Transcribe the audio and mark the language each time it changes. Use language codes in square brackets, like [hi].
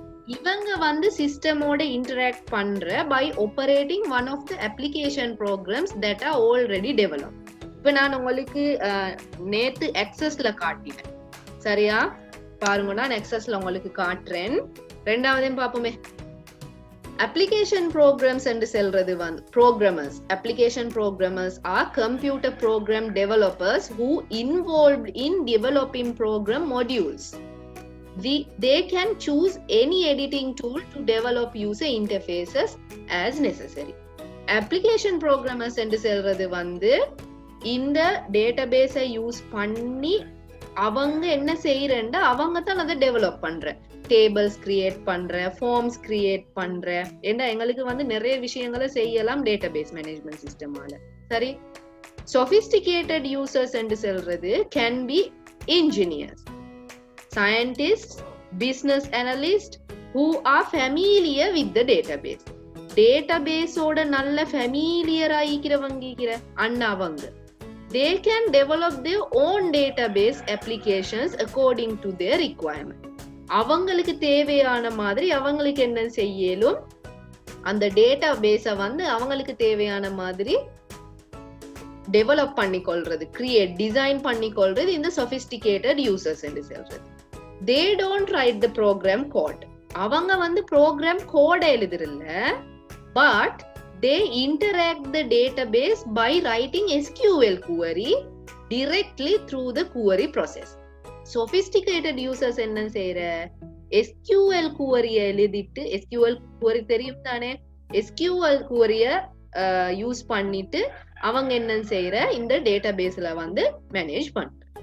[ta] இவங்க வந்து [en] சிஸ்டமோட இன்டராக்ட் பண்ற by operating one of the application programs that are already develop. [ta] இப்ப நான் உங்களுக்கு நேத்து எக்ஸஸ்ல காட்டினேன். சரியா? பாருங்க, நான் எக்ஸஸ்ல உங்களுக்கு காட்டுறேன். ரெண்டாவதையும் பாப்போமே. [en] application programs [ta] என்று சொல்றது வந்து [en] programmers. application programmers are computer program developers who involved in developing program modules. They can choose any editing tool to develop user interfaces as necessary. [ta] application programmers என்று சொல்றது வந்து இந்த டேட்டாபேஸை யூஸ் பண்ணி அவங்க என்ன செய்யறேன்டா அவங்க தான் அதை டெவலப் பண்ற, டேபிள்ஸ் கிரியேட் பண்ற, ஃபார்ம்ஸ் கிரியேட் பண்ற, ஏன்னா எங்களுக்கு வந்து நிறைய விஷயங்களை செய்யலாம் டேட்டாபேஸ் மேனேஜ்மெண்ட் சிஸ்டமால. [en] சரி, sophisticated users [ta] என்று சொல்றது [en] Can be engineers, scientists, business analysts who are familiar with the database. [ta] டேட்டாபேஸோட நல்ல familiar ஆகிக்கிறவங்க அண்ணாவங்க. [en] They can develop their own database applications according to their requirement. [ta] அவங்களுக்கு தேவையான மாதிரி அவங்களுக்கு என்ன செய்யலும் அந்த டேட்டாபேஸை வந்து அவங்களுக்கு தேவையான மாதிரி டெவலப் பண்ணிக்கொள்றது, கிரியேட் டிசைன் பண்ணிக்கொள்றது இந்த sophisticated users என்று சொல்றது. [en] They don't write the program code. [ta] அவங்க வந்து ப்ரோக்ராம் கோட எழுதுறல, [en] but they interact the database by writing SQL query directly through the query process. [ta] sophisticated users என்ன செய்யற, SQL query எழுதிட்டு, SQL query தெரியும் தானே, SQL query யூஸ் பண்ணிட்டு அவங்க என்ன செய்யற இந்த டேட்டாபேஸ்ல வந்து மேனேஜ் பண்ற.